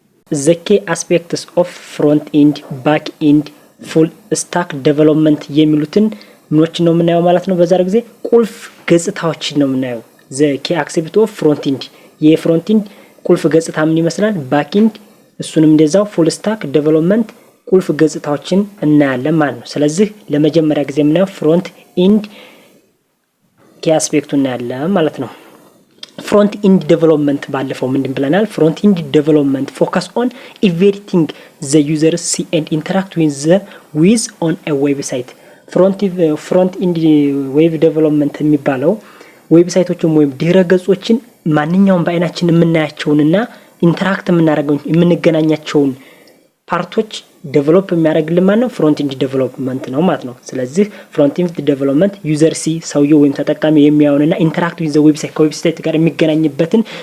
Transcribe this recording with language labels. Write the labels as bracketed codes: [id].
[en] The key aspects of front end, back end, full stack development [am] የሚሉትን ምኖች ነው የምናየው ማለት ነው። በዛሬው ጊዜ ቁልፍ ገጽታዎችን ነው የምናየው። [en] The key aspects of front end [am] የፍሮንት ኤንድ ቁልፍ ገጽታ ምን ይመስላል፣ ባክ ኤንድ እሱንም እንደዛው full stack development ቁልፍ ገጽታዎችን እናያለን ማለት ነው። ስለዚህ ለመጀመሪያ ጊዜ የምናየው ፍሮንት ኤንድ key aspects እናያለን ማለት ነው። Front end development ባለፈው ምንድን ብለናል? [en] Front end development focus on everything the users see and interact with on a website. [am] Front end web development የሚባለው ዌብሳይቶችን ወይም ድረገጾችን ማንኛውም በአይናችን የምናያቸውንና ኢንተራክት የምንገናኛቸውን ፓርቶች ዴቨሎፕ የሚያደርግልን ማለት ነው ፍሮንት ኤንድ ዴቨሎፕመንት ነው ማለት ነው። ስለዚህ ፍሮንት ኤንድ ዴቨሎፕመንት ዩዘር ሲ ሰውየው ወይም ተጠቃሚ የሚያውንና ኢንተራክት ዊዝ ዘ ዌብሳይት ከዌብሳይት ጋር የሚገናኝበትን